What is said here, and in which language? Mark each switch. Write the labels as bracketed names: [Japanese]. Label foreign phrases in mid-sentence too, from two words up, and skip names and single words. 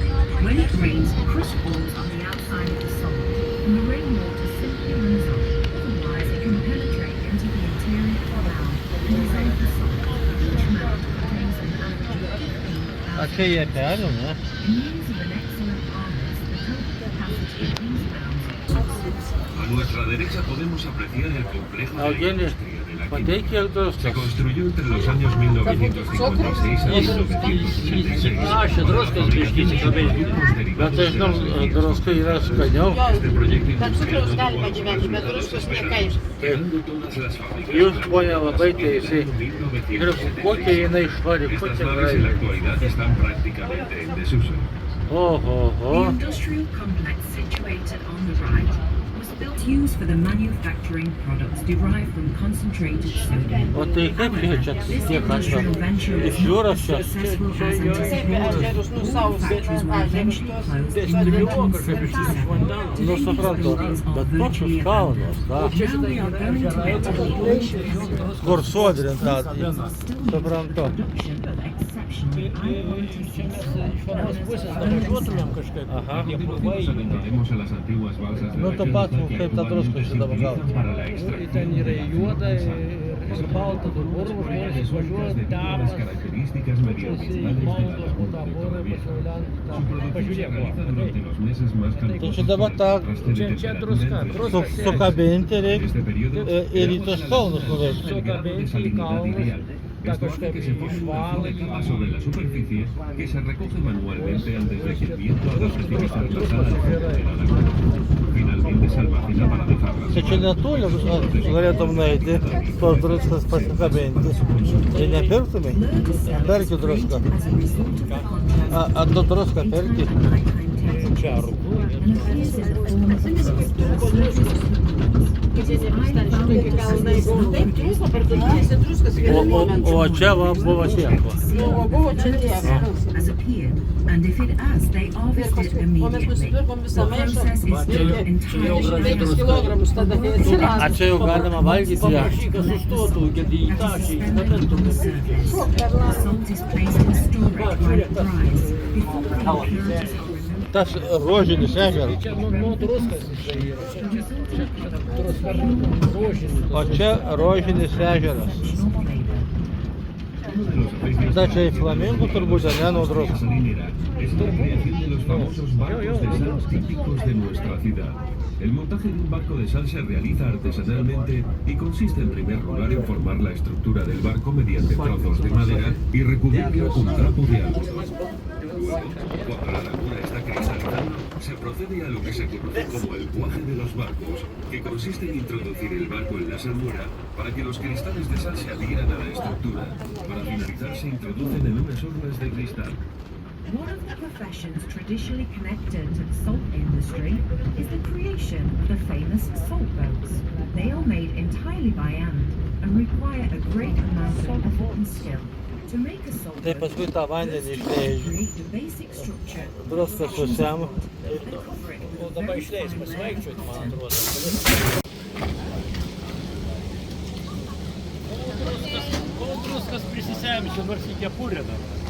[English] When it rains, crust falls on the outside of the soil, and the rainwater simply runs off. Otherwise, it can penetrate into the interior of the mound and dissolve the soil. Each mound contains an average of 15,000 liters. In years of an excellent harvest, the total capacity of these mounds [Spanish] A nuestra derecha podemos apreciar el complejo de la industria de la química. Se construyó entre los años 1956 a 1966. Este proyecto industrial no tuvo los resultados esperados, quedando todas las fábricas Estas naves en la actualidad están prácticamente en desuso. [English] The industrial complex situated on the right was built to use for the manufacturing products derived from concentrated sodium. This industrial venture was not as successful as anticipated. All factories were eventually closed in the 1977. Today these buildings are virtually abandoned. Now we are going to enter the old production of exceptional high-quality [Spanish] Adentraremos a las antiguas balsas de la [Lithuanian] to pat, kaip ta druska čia dabar gauti. [Spanish] para la extracción las características medioambientales de la laguna de Torrevieja. Su producción se realiza durante los meses más [Lithuanian] Tai čia dabar tą sukabinti reikia ir į tos kalnus nuvežti. [Spanish] Esto hace que se forme una fina capa sobre la superficie que se recoge manualmente antes de que el viento haga precipitar la sal al fondo de la laguna. Finalmente se almacena para dejarla. [Lithuanian] Tai čia netoli galėtum nueiti, tos druskas pasikabinti. Tai nepirktumai? Perki druską. A tu druską perki? Čia O čia va buvo tiek. [English] And if it has, they harvest it immediately. The process is done entirely [Lithuanian] A čia jau galima valgyti ją. [English] The salt is placed in storage while it dries before the impurities are [Lithuanian] Tas rožinis ežeras. O čia rožinis ežeras. Tai čia į flamingų turbūt, ne, nuo druskos. [Spanish] Es la creación de los famosos barcos de sal típicos de nuestra ciudad. El montaje de un barco de sal se realiza artesanalmente y consiste en primer lugar en formar la estructura del barco mediante trozos de madera y recubrirlo con trapo de algodón. Luego, cuando la laguna está cristalizando, se procede a lo que se conoce como el cuaje de los barcos, que consiste en introducir el barco en la salmuera para que los cristales de sal se adhieran a la estructura. Para finalizar, se introducen en unas urnas de cristal. [English] One of the professions traditionally connected to the salt industry is the creation of the famous salt boats. They are made entirely by hand and require a great amount of effort and skill. To make a salt [Lithuanian] Tai [English] boat, [Lithuanian] paskui tą vandenį išleidžiu. [English] create the basic structure [Lithuanian] Druską susiam. [English] and cover it with a very fine layer of [Lithuanian] Druskas prisisemsiu, nors į kepurę dar.